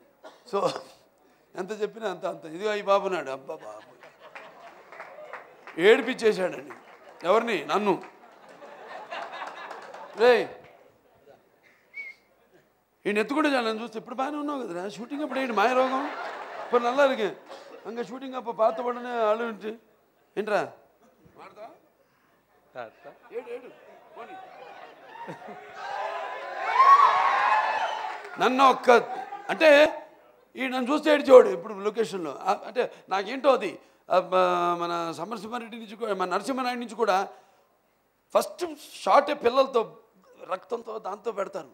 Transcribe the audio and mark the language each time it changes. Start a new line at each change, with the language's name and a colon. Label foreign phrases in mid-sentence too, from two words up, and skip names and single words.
Telugu: సో ఎంత చెప్పినా అంత అంత ఇదిగో ఈ బాబు నాడు అబ్బా బాబు ఏడిపించేశాడండి. ఎవరిని? నన్ను. రే ఈయన ఎత్తుకుంటే చాలు నన్ను చూస్తే ఇప్పుడు బాగానే ఉన్నావు కదరా, షూటింగ్ అప్పుడు ఏంటి మాయ రోగం ఇప్పుడు
Tamil: நல்லா இருக்கு அங்கே ஷூட்டிங் அப்போ பார்த்த உடனே அழுன்ட்டு
Telugu: ఏంట్రా నన్ను ఒక్క అంటే ఈ నన్ను చూస్తే ఏడ్చేవాడు ఇప్పుడు లొకేషన్లో. అంటే నాకేంటో అది మన సమరసింహారెడ్డి నుంచి కూడా మన నరసింహనాయుడు నుంచి కూడా ఫస్ట్ షాటే పిల్లలతో రక్తంతో దాంతో పెడతాను.